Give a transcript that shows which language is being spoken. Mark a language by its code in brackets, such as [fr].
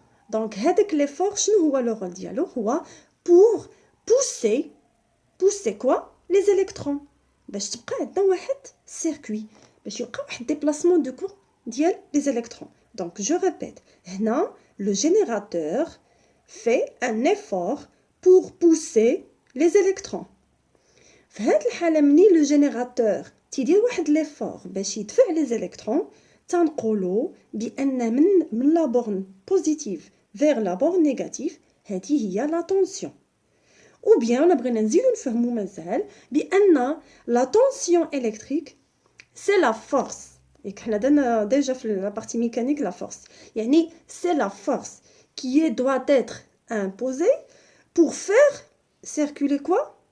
[ar] دونك هذاك ليفور شنو هو لو رول ديالو؟ هو [fr] pour pousser quoi? Les électrons [ar] باش تبقى عندنا واحد سيركوي باش يبقى واحد [fr] déplacement de courant [ar] ديال [fr] les électrons. Donc je répète, [ar] هنا [fr] le générateur fait un effort pour pousser les électrons. [ar] في هذه الحالة مني [fr] le générateur [ar] تيدير واحد ليفور باش يدفع [fr] les électrons, [ar] تنقولوا بأن من [fr] la borne positive vers la borne négative [ar] هذه هي [fr] la tension. Ou bien on [ar] بغينا نزيدو نفهمو مازال بأن [fr] la tension électrique c'est la force. Et [ar] حنا درنا [fr] déjà في la partie mécanique la force. [ar] يعني [fr] c'est la force qui doit être imposée pour faire circuler quoi?